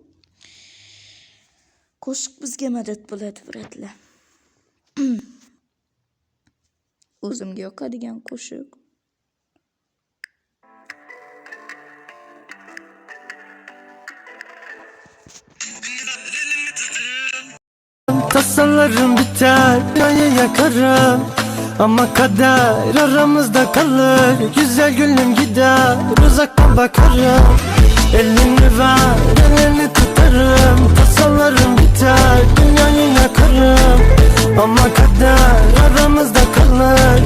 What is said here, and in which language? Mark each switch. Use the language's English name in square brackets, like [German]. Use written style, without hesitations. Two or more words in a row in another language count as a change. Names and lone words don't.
[Uzbek] Qo'shiq bizga madad bo'ladi biratlar. O'zimga yoqadigan qo'shiq. [Turkish] Tasalarım biter, dünyayı yakarım. Ama kader aramızda kalır. Güzel gülüm gider, uzaktan bakarım. Elini ver, elini tutarım. Tasalarım biter, dünyayı yakarım. Ama kader aramızda kalır.